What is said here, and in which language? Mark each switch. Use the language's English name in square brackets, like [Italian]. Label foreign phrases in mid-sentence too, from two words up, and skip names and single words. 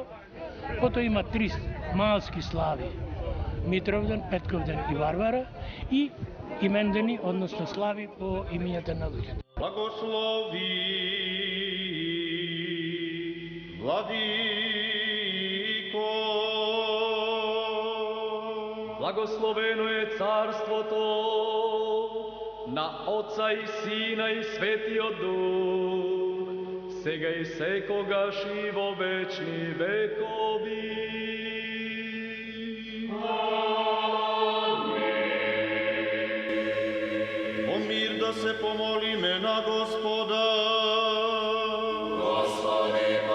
[Macedonian] Потоа има 3 малски слави: Митровден, Петковден и Варвара, и имендени, односно слави по имињата на луѓе. [Church Slavic] Благослови, Владико Благословено је царство на Оца и Сина и Светио Дух, [Macedonian] сега и секогаш и во вечни векови. О мир да се помолиме на Господа. Господи,